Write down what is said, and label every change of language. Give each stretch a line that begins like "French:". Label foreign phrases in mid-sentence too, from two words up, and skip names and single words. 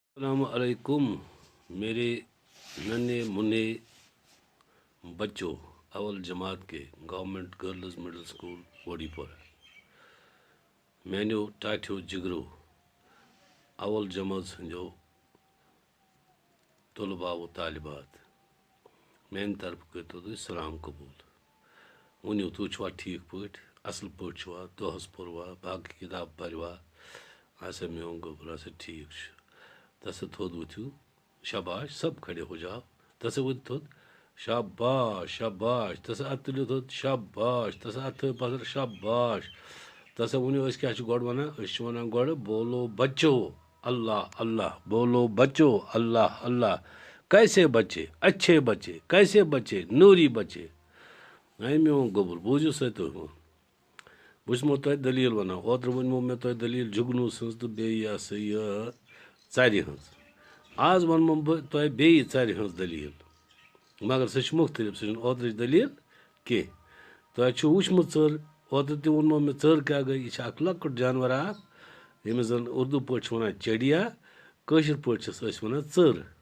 Arabic: السلام علیکم
Urdu: میرے ننے منے بچوں اول جماعت کے گورنمنٹ گرلز مڈل سکول ووڈی پورہ
Kashmiri: میانو ٹاٹھو جگرو اول جماعت سندو طلباء و طالبات میان طرف کرتو تھی سلام قبول ونیو تو چھوا ٹھیک پٲٹھۍ اصل پٲٹھۍ چھوا دۄہس پوروا باقی کتاب پروا آسا میون گوبر آسا ٹھیک تسا تھوٚد ؤتھِو شاباش
Urdu: سب کھڑے ہو جاؤ
Kashmiri: تسا ؤتھ تھوٚد شاباش شاباش تسا اتھ تُلِو تھوٚد شاباش تسا اتھ تھٲیِو پتھر شاباش تسا ؤنِو أسۍ کیٛاہ چھِ گۄڈٕ وَنان أسۍ چھِ وَنان گۄڈٕ
Urdu: بولو بچو اللہ اللہ بولو بچو اللہ اللہ کیسے بچے اچھے بچے کیسے بچے نوری بچے
Kashmiri: اے میون گوٚبُر بوٗزِو سا تُہۍ بہٕ چھُسمو تۄہہِ دٔلیٖل وَنان اوترٕ ؤنمو مےٚ تۄہہِ دٔلیٖل جُگنوٗ سٕنٛز تہٕ بیٚیہِ یہِ ہسا یہِ ژرِ ہٕنٛز آز وَنمو بہٕ تۄہہِ بیٚیہِ ژرِ ہٕنٛز دٔلیٖل مگر سۄ چھِ مُختلِف سۄ چھِنہٕ اوترٕچ دٔلیٖل کینٛہہ تۄہہِ چھُو وٕچھمُت ژٔر اوترٕ تہِ ووٚنمو مےٚ ژٔر کیٛاہ گٔے یہِ چھِ اَکھ لۄکُٹ جانوَر اَکھ ییٚمِس زَن اُردو پٲٹھۍ چھِ وَنان چڑیا کٲشِر پٲٹھۍ چھِس أسۍ وَنان ژٔر